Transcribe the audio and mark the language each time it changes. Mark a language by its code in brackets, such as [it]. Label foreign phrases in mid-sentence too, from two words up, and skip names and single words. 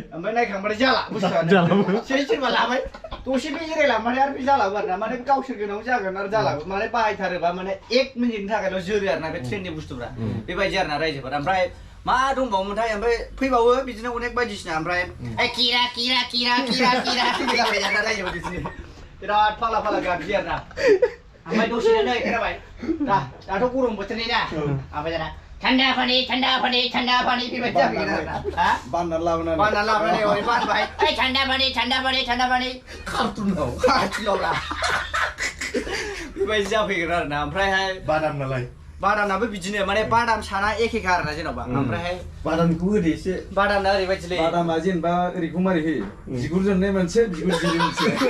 [brx] ओमफ्राय नायखांबाथाय जाला बुस्थुआ सोरबा लाबाय दसे बे एरायलांबाथाय आरो बे जालाबो आरोना माने गावसोर गोनाव जागोन आरो जालाबो माने बाहायथारोबा माने 1 मिनिटनि थाखायल' जोरो आरोना बे ट्रेननि बुस्थुफ्रा बेबायदि आरोना रायजोफोर ओमफ्राय मा दंबावोमोनथाय ओमफ्राय फैबावो बिदिनो अनेक बायदिसिना ओमफ्राय किरा फैबाय आरोना रायजोफोर बिदिनो बिराद फाला गाबजि आरोना ओमफ्राय दसेनो नै खोनाबाय दाथ' गरम बोथोरनि ना ओमफ्य दाना [hi] ठंडा पानी [brx] बेबायदि जाफैगोन आरोना बाननानै लाबोनानै ओरै बानबाय [hi] ठंडा पानी [brx] कार्टुनाव बेबायदि जाफैगोन आरोना ओमफ्रायहाय बादामनाबो बिदिनो माने बादाम साना एखेखा आरोना जेन'बा ओमफ्रायहाय बादामखौ होदो एसे बादामना ओरैबायदिलै बादामा जेनेबा ओरैखौ मारै होयो बिगुर जोंनाय मोनसे बिगुर जिरि मोनसे